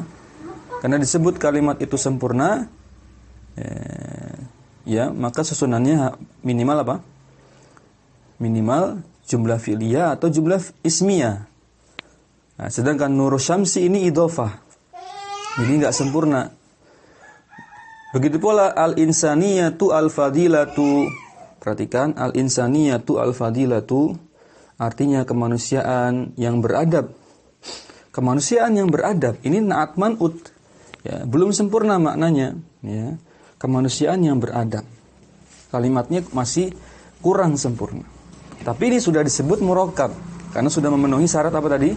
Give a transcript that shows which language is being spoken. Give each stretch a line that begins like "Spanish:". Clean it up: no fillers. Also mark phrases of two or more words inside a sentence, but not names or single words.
Indonesian: Karena disebut kalimat itu sempurna, ya, maka susunannya minimal apa? Minimal
Arabic: جملة فعلية
Indonesian: atau
Arabic: جملة اسمية.
Indonesian: Nah, sedangkan
Arabic: نور الشمس
Indonesian: ini idhofah. Ini enggak sempurna. Begitu pula
Arabic: الإنسانية الفاضلة.
Indonesian: Perhatikan,
Arabic: الإنسانية الفاضلة
Indonesian: artinya kemanusiaan yang beradab. Kemanusiaan yang beradab ini
Arabic: نعت منعوت,
Indonesian: ya, belum sempurna maknanya, ya. Kemanusiaan yang beradab, kalimatnya masih kurang sempurna. Tapi ini sudah disebut murakkab karena sudah memenuhi syarat apa tadi?